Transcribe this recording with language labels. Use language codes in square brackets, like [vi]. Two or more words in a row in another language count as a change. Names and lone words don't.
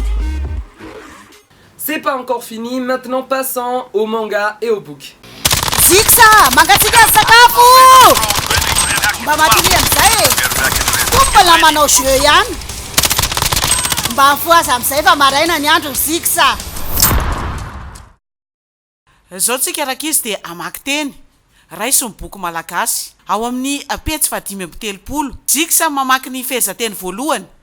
[fr] C'est pas encore fini, maintenant passons au manga et au book. [mg] Ziksa, mangatsika sakafo! Mba matiny amin'izay tompona manao jeu ihany mba mifoaza amin'izay fa maraina ny andro Ziksa. Zao tsika raka izy dia amaky teny raisy ny boky malagasy ao amin'ny petsy 5:30 Ziksa mamaky ny fehezanteny voalohany.